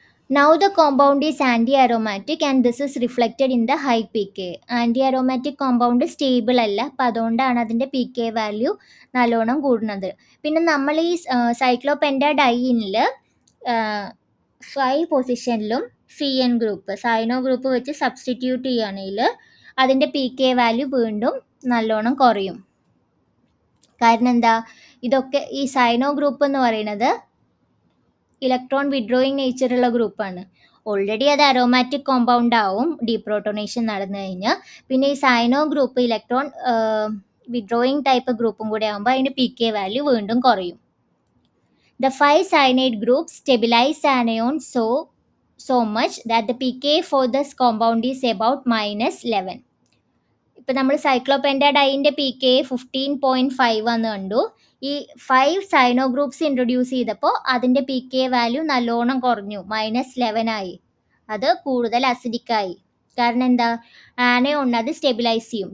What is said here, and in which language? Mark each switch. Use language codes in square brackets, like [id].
[en] Now the compound is anti-aromatic and this is reflected in the high pK. Anti-aromatic compound stable [ml] അല്ല, അപ്പം അതുകൊണ്ടാണ് അതിൻ്റെ P K value നല്ലോണം കൂടുന്നത്. പിന്നെ നമ്മൾ ഈ സൈക്ലോപെൻറ്റാഡൈനിൽ 5 പൊസിഷനിലും CN ഗ്രൂപ്പ് സൈനോ ഗ്രൂപ്പ് വെച്ച് സബ്സ്റ്റിറ്റ്യൂട്ട് ചെയ്യുകയാണെങ്കിൽ അതിൻ്റെ പി കെ വാല്യൂ വീണ്ടും നല്ലോണം കുറയും. കാരണം എന്താ, ഇതൊക്കെ ഈ സൈനോ ഗ്രൂപ്പ് എന്ന് പറയുന്നത് ഇലക്ട്രോൺ വിഡ്രോയിങ് നേച്ചറുള്ള ഗ്രൂപ്പാണ്. ഓൾറെഡി അത് അരോമാറ്റിക് കോമ്പൗണ്ട് ആവും ഡീപ്രോട്ടോണേഷൻ നടന്നു കഴിഞ്ഞാൽ. പിന്നെ ഈ സൈനോ ഗ്രൂപ്പ് ഇലക്ട്രോൺ വിഡ്രോയിങ് ടൈപ്പ് ഗ്രൂപ്പും കൂടെ ആകുമ്പോൾ അതിൻ്റെ പി കെ വാല്യൂ വീണ്ടും കുറയും. [en] The 5 cyanide groups stabilize the anion so much that the pK for this compound is about -11. [ml] ഇപ്പം നമ്മൾ സൈക്ലോപെൻറ്റാഡൈൻ്റെ പി കെ 15.5 എന്ന് കണ്ടു. ഈ 5 സൈനോ ഗ്രൂപ്പ്സ് ഇൻട്രൊഡ്യൂസ് ചെയ്തപ്പോൾ അതിൻ്റെ പി കെ വാല്യൂ നല്ലോണം കുറഞ്ഞു, -11 ആയി. അത് കൂടുതൽ അസിഡിക്കായി. കാരണം എന്താ, ആനയോൺ അത് സ്റ്റെബിലൈസ് ചെയ്യും.